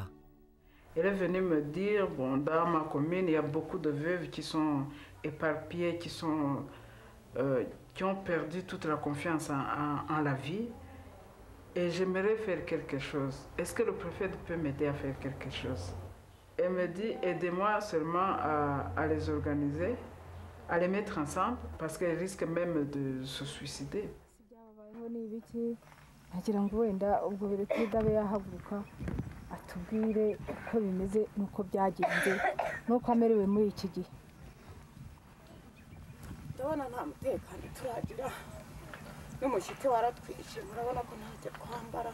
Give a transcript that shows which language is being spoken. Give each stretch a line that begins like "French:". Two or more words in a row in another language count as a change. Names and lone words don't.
French: Elle est venue me dire, bon, dans ma commune, il y a beaucoup de veuves qui sont éparpillées, qui ont perdu toute la confiance en la vie. Et j'aimerais faire quelque chose. Est-ce que le préfet peut m'aider à faire quelque chose? Elle me dit, aidez-moi seulement à les organiser, à les mettre ensemble, parce qu'elles risquent même de se suicider.
Kinyarwanda: Nagira ngo wenda ubwo Perezida abe yahaguruka atubwire uko bimeze n'uko byagenze n'uko amerewe muri iki gihe. Ndabona nta mutekano turagira n'umushyitsi waratwishe murabona ko ntacyo twambara.